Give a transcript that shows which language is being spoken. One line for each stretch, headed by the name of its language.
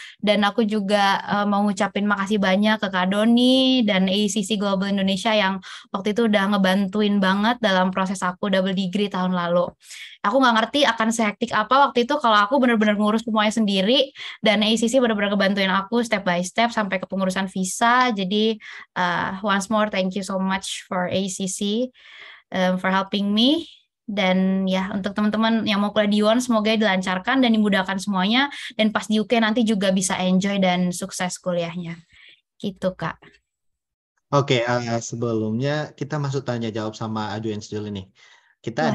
Indonesian: Dan aku juga mau ngucapin makasih banyak ke Kak Doni dan AECC Global Indonesia yang waktu itu udah ngebantuin banget dalam proses aku double degree tahun lalu. Aku nggak ngerti akan sehektik apa waktu itu kalau aku benar-benar ngurus semuanya sendiri, dan ACC benar-benar ngebantuin aku step by step sampai ke pengurusan visa.
English: Jadi once more thank you so much for ACC for helping me.
Indonesian: Dan ya, untuk teman-teman yang mau kuliah di UON semoga dilancarkan dan dimudahkan semuanya, dan pas di UK nanti juga bisa enjoy dan sukses kuliahnya. Gitu, Kak. Oke, sebelumnya kita masuk tanya jawab sama audiens dulu nih. Kita